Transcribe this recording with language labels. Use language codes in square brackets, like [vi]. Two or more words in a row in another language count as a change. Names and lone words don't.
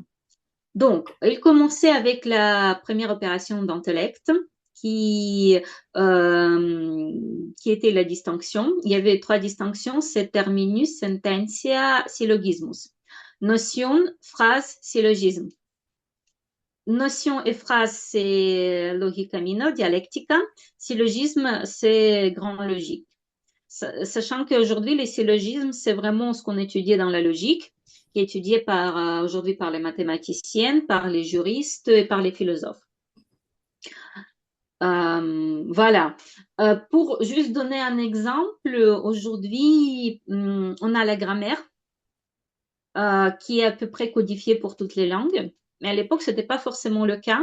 [fr] Donc, il commençait avec la première opération d'intellect qui, euh, qui était la distinction. Il y avait 3 distinctions, c'est [la] terminus, sententia, syllogismus. [fr] Notion, phrase, syllogisme. Notion et phrase, c'est [la] logica minor, dialectica. [fr] Syllogisme, c'est grand logique. Sachant qu'aujourd'hui, les syllogismes, c'est vraiment ce qu'on étudiait dans la logique, qui est étudié aujourd'hui par les mathématiciennes, par les juristes et par les philosophes. Voilà. Pour juste donner un exemple, aujourd'hui, on a la grammaire qui est à peu près codifiée pour toutes les langues, mais à l'époque, ce n'était pas forcément le cas.